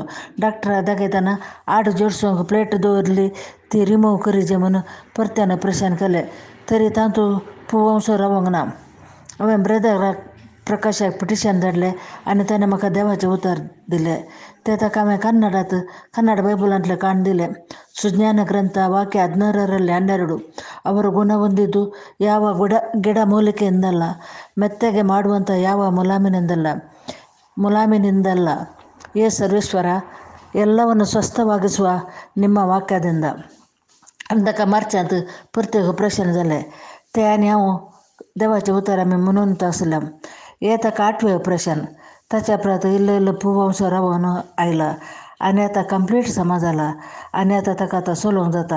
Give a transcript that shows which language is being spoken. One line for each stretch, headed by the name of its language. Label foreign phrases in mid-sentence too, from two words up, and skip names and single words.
Konkani: डॉक्टराक दाखयतना हाड जोडसूंक प्लेट दवरली, ती रिमूव करीचें म्हूण परत्यान ऑपरेशन केलें. तरी तांचो पूव वंसो रावंक ना. हांवें ब्रदराक प्रकाशाक पिटिशन धाडलें आनी ताणें म्हाका देवाचें उतर दिलें. तें ताका हांवें ಕನ್ನಡ ಬೈಬಲಾಂತಲೇ ಕಾಣ್ದಿಲೆ.
Kannada: ಸುಜ್ಞಾನ ಗ್ರಂಥ ವಾಕ್ಯ 16:12. ಅವರು ಗುಣ ಹೊಂದಿದ್ದು ಯಾವ ಗಿಡ ಮೂಲಿಕೆಯಿಂದಲ್ಲ, ಮೆತ್ತಗೆ ಮಾಡುವಂಥ ಯಾವ ಮುಲಾಮಿನಿಂದಲ್ಲ. ಸರ್ವೇಶ್ವರ, ಎಲ್ಲವನ್ನು ಸ್ವಸ್ಥವಾಗಿಸುವ ನಿಮ್ಮ ವಾಕ್ಯದಿಂದ.
Konkani: ताका मार्चांत परतेक ऑपरेशन जालें. तें आनी हांव देवाचें उतर आमी म्हणून आसलें. हें ताका 8वें ऑपरेशन. ताच्या उपरांत इल्लो इल्लो पूव वंसो रावून आयला आनी आतां कंप्लीट समा जाला आनी आतां ताका आतां चलोवंक जाता.